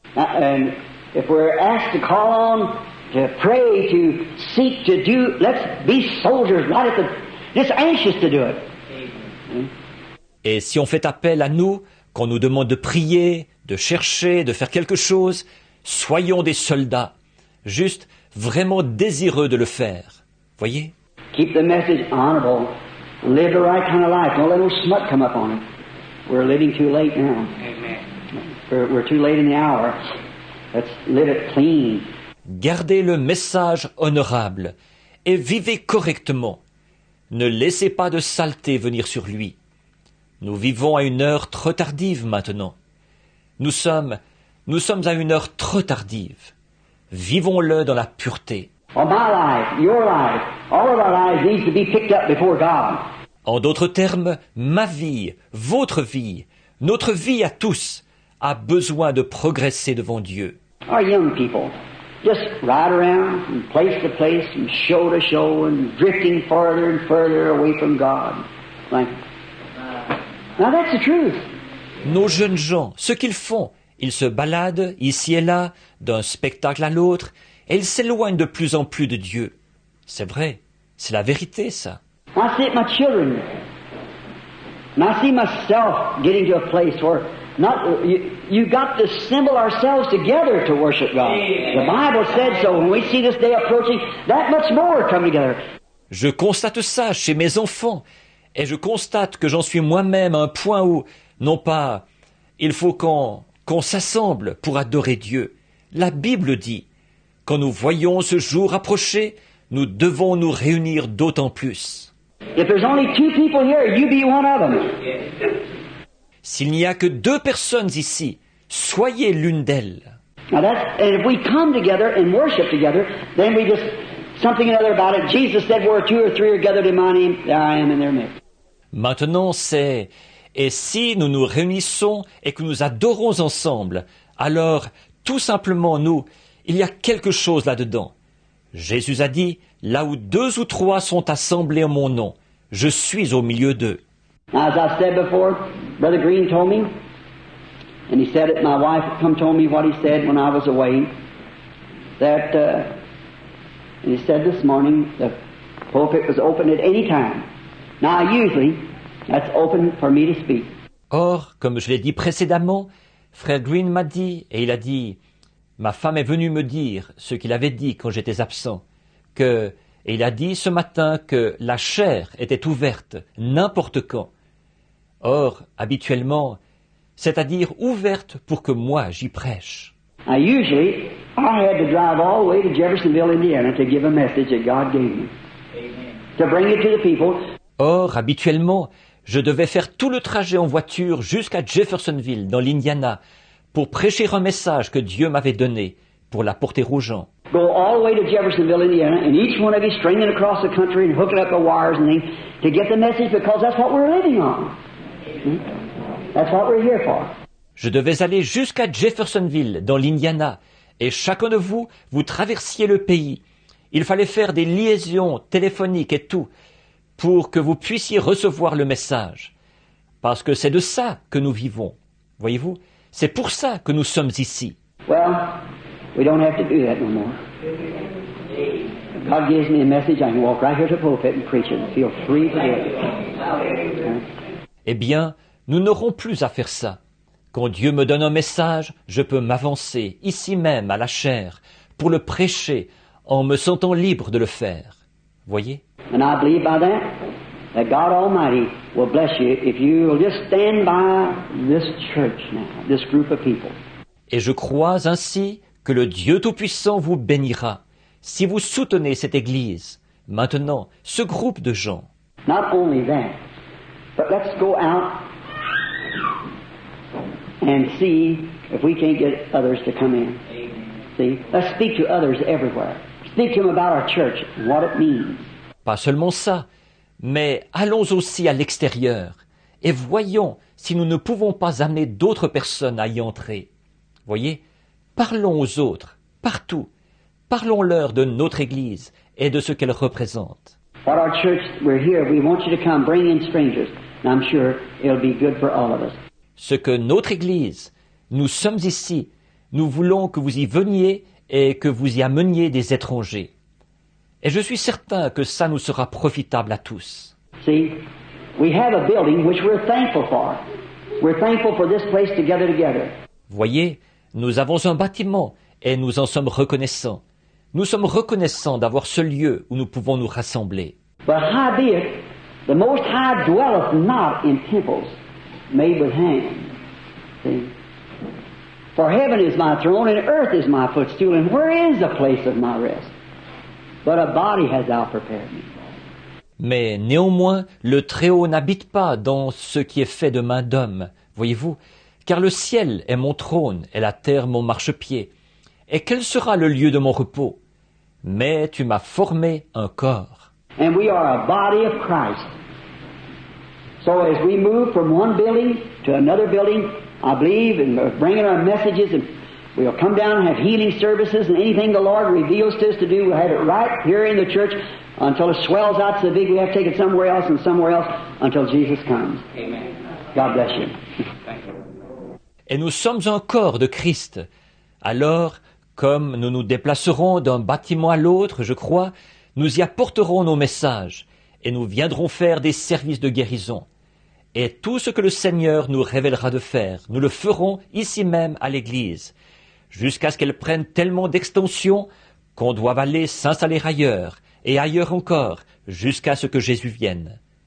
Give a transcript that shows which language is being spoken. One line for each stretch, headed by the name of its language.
English: And if we're asked to call on, to pray, to seek, to do, let's be soldiers, right at the, just anxious to do it.
French: Et si on fait appel à nous, qu'on nous demande de prier, de chercher, de faire quelque chose, soyons des soldats, juste vraiment désireux de le faire. Voyez?
English: Keep the message honorable. Live the right kind of life. Don't let no smut come up on it. We're living too late now. We're too late in the hour. Let's live it clean.
French: Gardez le message honorable et vivez correctement. Ne laissez pas de saleté venir sur lui. Nous vivons à une heure trop tardive maintenant. Nous sommes à une heure trop tardive. Vivons-le dans la pureté.
English: Well, my life, your life, all of our lives needs to be picked up before God.
French: En d'autres termes, ma vie, votre vie, notre vie à tous a besoin de progresser devant Dieu.
English: Our young people, just ride around from place to place, from show to show, and drifting further and further away from God. Like, now that's the truth.
French: Nos jeunes gens, ce qu'ils font, ils se baladent ici et là, d'un spectacle à l'autre, et ils s'éloignent de plus en plus de Dieu. C'est vrai, c'est la vérité, ça.
English: I see it my children. And I see myself getting to a place where you got to assemble ourselves together to worship God. The Bible said so. When we see this day approaching, that much more come together.
French: Je constate ça chez mes enfants, et je constate que j'en suis moi-même à un point où, non pas, il faut qu'on s'assemble pour adorer Dieu. La Bible dit, quand nous voyons ce jour approcher, nous devons nous réunir d'autant plus.
English: If there's only 2 people here, you be one of them.
French: S'il n'y a que 2 personnes ici, soyez l'une d'elles.
English: Now and if we come together and worship together, then we just something or other about it. Jesus said, where 2 or 3 are gathered in my name, there I am in their midst.
French: Maintenant, et si nous nous réunissons et que nous adorons ensemble, alors, tout simplement, il y a quelque chose là-dedans. Jésus a dit, là où 2 ou 3 sont assemblés en mon nom, je suis au milieu d'eux.
English: Now, as I've said before, Brother Green told me, and he said it, my wife told me what he said when I was away, that, and he said this morning, the pulpit was open at any time. Now, usually, that's open for me to speak.
French: Or, comme je l'ai dit précédemment, Frère Green m'a dit, et il a dit, ma femme est venue me dire ce qu'il avait dit quand j'étais absent, et il a dit ce matin que la chaire était ouverte n'importe quand. Or, habituellement, c'est-à-dire ouverte pour que moi j'y prêche.
English: Now, usually, I had to drive all the way to Jeffersonville, Indiana, to give a message that God gave me, to bring it to the people.
French: Or, habituellement, je devais faire tout le trajet en voiture jusqu'à Jeffersonville, dans l'Indiana, pour prêcher un message que Dieu m'avait donné, pour l'apporter aux gens.
English: Go all the way to Jeffersonville, Indiana, and each one of you stringing across the country and hooking up the wires and things to get the message, because that's what we're living on. That's what we're here for.
French: Je devais aller jusqu'à Jeffersonville, dans l'Indiana, et chacun de vous traversiez le pays. Il fallait faire des liaisons téléphoniques et tout, pour que vous puissiez recevoir le message. Parce que c'est de ça que nous vivons. Voyez-vous, c'est pour ça que nous sommes ici.
English: Well, we don't have to do that no more. God gives me a message, I can walk right here to the pulpit and preach it and feel free to do it.
French: Eh bien, nous n'aurons plus à faire ça. Quand Dieu me donne un message, je peux m'avancer, ici même, à la chaire, pour le prêcher, en me sentant libre de le faire. Voyez?
English: And I believe by that God Almighty will bless you if you will just stand by this church now, this group of people.
French: Et je crois ainsi que le Dieu Tout-Puissant vous bénira si vous soutenez cette Église, maintenant, ce groupe de gens.
English: Not only that, but let's go out and see if we can't get others to come in. See, let's speak to others everywhere. Speak to them about our church and what it means.
French: Pas seulement ça, mais allons aussi à l'extérieur et voyons si nous ne pouvons pas amener d'autres personnes à y entrer. Voyez, parlons aux autres, partout. Parlons-leur de notre Église et de ce qu'elle représente.
English: What our church, we're here, we want you to come, bring in strangers. And I'm sure it'll be good for all of us.
French: Ce que notre Église, nous sommes ici, nous voulons que vous y veniez et que vous y ameniez des étrangers. Et je suis certain que ça nous sera profitable à tous.
English: See, we have a building which we're thankful for. We're thankful for this place to gather together.
French: Voyez, nous avons un bâtiment et nous en sommes reconnaissants. Nous sommes reconnaissants d'avoir ce lieu où nous pouvons nous rassembler.
English: But howbeit, the Most High dwelleth not in temples made with hands. See? For heaven is my throne and earth is my footstool, and where is the place of my rest? But a body hast thou prepared me.
French: Mais néanmoins, le Très-Haut n'habite pas dans ce qui est fait de main d'homme, voyez-vous, car le ciel est mon trône et la terre mon marchepied. Et quel sera le lieu de mon repos? Mais tu m'as formé un corps.
English: And we are a body of Christ. So as we move from one building to another building, I believe in bringing our messages and We'll come down and have healing services, and anything the Lord reveals to us to do, we'll have it right here in the church until it swells out so big we have to take it somewhere else and somewhere else until Jesus comes. Amen. God bless you. Thank you.
French: Et nous sommes un corps de Christ. Alors, comme nous nous déplacerons d'un bâtiment à l'autre, je crois, nous y apporterons nos messages et nous viendrons faire des services de guérison. Et tout ce que le Seigneur nous révélera de faire, nous le ferons ici même à l'Église, jusqu'à ce qu'elle prenne tellement d'extension qu'on doive aller s'installer ailleurs, et ailleurs encore, jusqu'à ce que Jésus vienne.